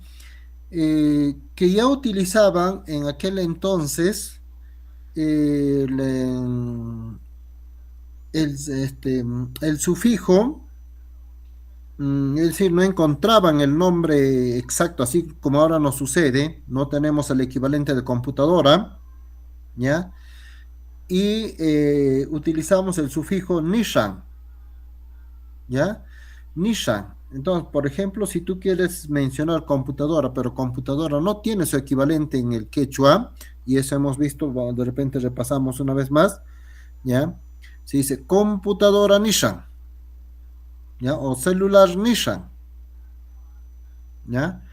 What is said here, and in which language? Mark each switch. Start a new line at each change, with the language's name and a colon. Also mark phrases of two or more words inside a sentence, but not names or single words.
Spanish: Que ya utilizaban en aquel entonces el, el sufijo, es decir, no encontraban el nombre exacto, así como ahora nos sucede, no tenemos el equivalente de computadora, ¿ya? Y utilizamos el sufijo nishan, ¿ya? Nishan. Entonces, por ejemplo, si tú quieres mencionar computadora, pero computadora no tiene su equivalente en el quechua, y eso hemos visto, de repente repasamos una vez más, ¿ya? Se dice computadora Nissan, ¿ya? O celular Nissan, ¿ya?